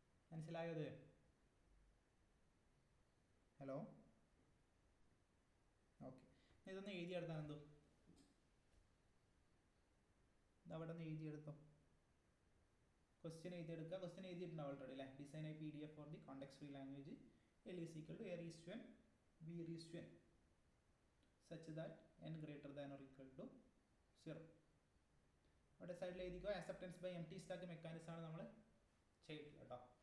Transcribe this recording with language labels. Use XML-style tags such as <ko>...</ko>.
<ml>മനസ്സിലായത്? Hello, okay, ഇതൊന്ന് എഴുതിയെടുത്താൽ എന്തോ അവിടെ നിന്ന് എഴുതിയെടുത്തോ. ക്വസ്റ്റ്യൻ എഴുതിയെടുക്കുക. ക്വസ്റ്റ്യൻ എഴുതിയിട്ടുണ്ടാവും ഓൾറെഡി അല്ലേ?</ml> <en>Design a PDF for the context free language L is equal to A raised to n B raised to n such that n greater than or equal to 0.</en> <ml>അവിടെ സൈഡിൽ എഴുതിക്കോ.</ml> <en>acceptance by empty stack mechanism</en> <ml>ആണ് നമ്മൾ ചെയ്തിട്ടില്ല കേട്ടോ.</ml>